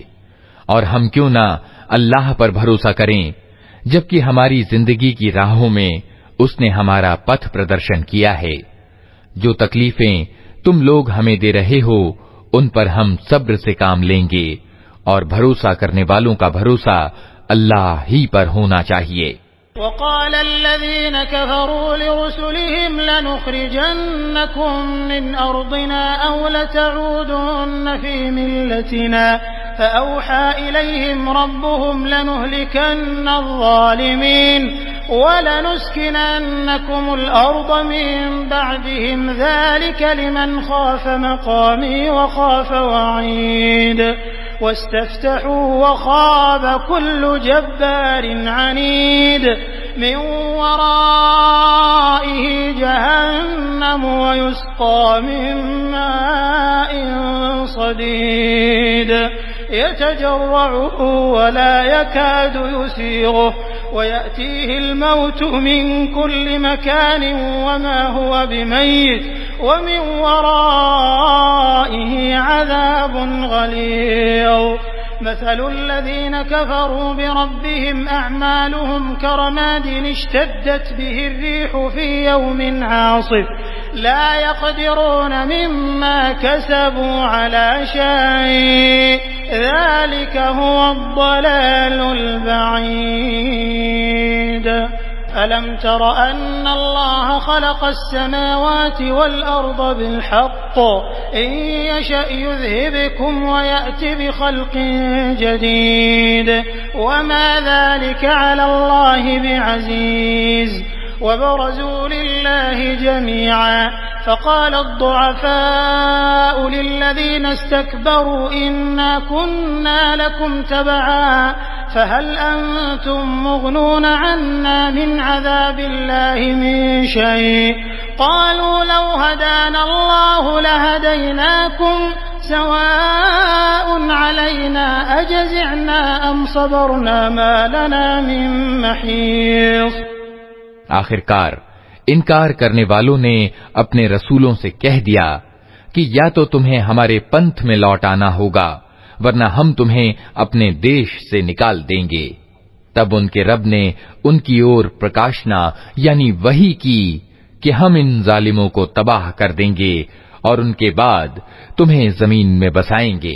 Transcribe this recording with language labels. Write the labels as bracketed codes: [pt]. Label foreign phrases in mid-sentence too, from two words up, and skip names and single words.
[hi] और हम क्यों ना अल्लाह पर भरोसा करें, जबकि हमारी जिंदगी की राहों में उसने हमारा पथ प्रदर्शन किया है। जो तकलीफें तुम लोग हमें दे रहे हो उन पर हम सब्र से काम लेंगे, और भरोसा करने वालों का भरोसा अल्लाह ही पर होना चाहिए। [ar] وقال الذين كفروا لرسلهم لنخرجنكم من أرضنا أو لتعودن في ملتنا فأوحى إليهم ربهم لنهلكن الظالمين ولنسكننكم الأرض من بعدهم ذلك لمن خاف مقامي وخاف وعيد واستفتحوا وخاب كل جبار عنيد من ورائه جهنم ويسقى من ماء صديد يتجرعه ولا يكاد يسيغه ويأتيه الموت من كل مكان وما هو بميت ومن ورائه عذاب غليظ مثل الذين كفروا بربهم أعمالهم كرماد اشتدت به الريح في يوم عاصف لا يقدرون مما كسبوا على شيء ذلك هو الضلال البعيد. ألم تر أن الله خلق السماوات والأرض بالحق إن يشأ يذهبكم ويأت بخلق جديد وما ذلك على الله بعزيز. وبرزوا لله جميعا فقال الضعفاء للذين استكبروا إنا كنا لكم تبعا فهل أنتم مغنون عنا من عذاب الله من شيء قالوا لو هدانا الله لهديناكم سواء علينا أجزعنا أم صبرنا ما لنا من محيص. [hi] आखिरकार इनकार करने वालों ने अपने रसूलों से कह दिया कि या तो तुम्हें हमारे पंथ में लौट आना होगा वरना हम तुम्हें अपने देश से निकाल देंगे। तब उनके रब ने उनकी ओर प्रकाशना यानी वही की कि हम इन जालिमों को तबाह कर देंगे और उनके बाद तुम्हें जमीन में बसाएंगे।